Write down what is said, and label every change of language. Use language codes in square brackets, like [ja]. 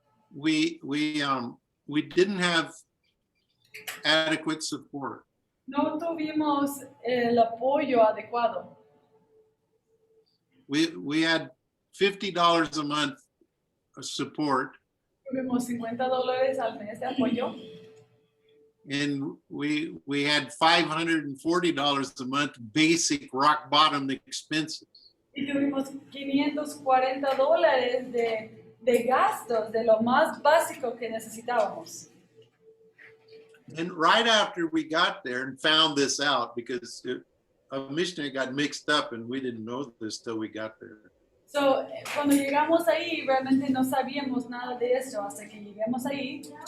[en] We didn't have adequate support. [es] no tuvimos el apoyo adecuado. [en] We had $50 a month of support. [es] Tuvimos $50 al mes de apoyo. [en] And we had $540 a month basic rock bottom expenses. [es] Y tuvimos $540 de gastos, de lo más básico que necesitábamos. [en] And right after we got there and found this out, because a missionary got mixed up and we didn't know this till we got there. [es] So, cuando llegamos ahí, realmente no sabíamos nada de eso hasta que llegamos ahí,